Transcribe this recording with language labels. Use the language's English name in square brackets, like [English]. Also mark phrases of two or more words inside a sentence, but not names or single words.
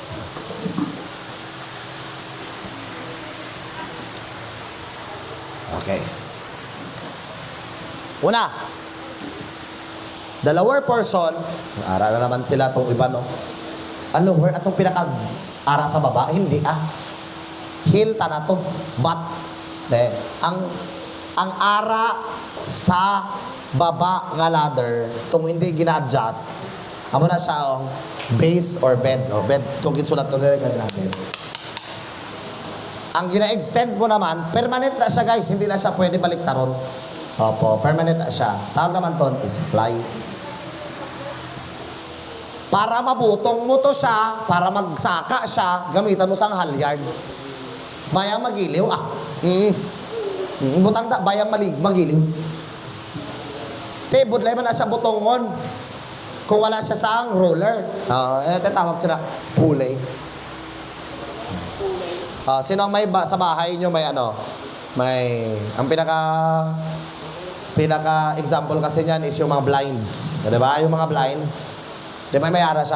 [English] Okay. [Hiligaynon] Una. [English] The lower portion, [Hiligaynon] ara na naman sila itong iba, no? Ang lower, atong pinaka-ara sa baba, hindi Heel ta na to, but, ang ara sa baba nga ladder, itong hindi gina-adjust, amo na siya ang base or bed, no? Bed, itong gitsulat to nila natin. Ang gina-extend mo naman, permanent na siya, guys, hindi na siya pwede baliktaron. Opo, permanent na siya. Tawag naman to is fly. Para mabutong mo to siya, para magsaka siya, gamitan mo sang halyard. [Filipino] Bayang magiliw, butang da, bayang magiliw. [Hiligaynon] Te, budlay man na siya butongon. Kung wala siya sang roller. Tawag sila, pulley. [Filipino] Sino ang may sa bahay nyo may ang pinaka example kasi niyan is yung mga blinds. Di ba? Yung mga blinds. Di ba may ara siya?